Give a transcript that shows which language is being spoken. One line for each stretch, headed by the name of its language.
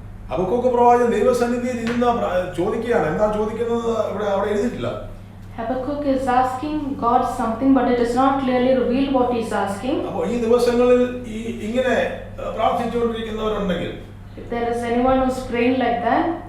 Malayalam: Habakkuk പ്രവാചകൻ ദൈവസന്നിധിയിൽ ഇരുന്ന് ചോദിക്കുകയാണ്. എന്താ ചോദിക്കുന്നത് അവിടെ എഴുതിയിട്ടില്ല.
English: Habakkuk is asking God something, but it is not clearly revealed what he is asking.
Malayalam: അപ്പോൾ ഈ ദിവസങ്ങളിൽ ഇങ്ങനെ പ്രാർത്ഥിച്ചുകൊണ്ടിരിക്കുന്നവരുണ്ടെങ്കിൽ,
English: If there is anyone who is praying like that,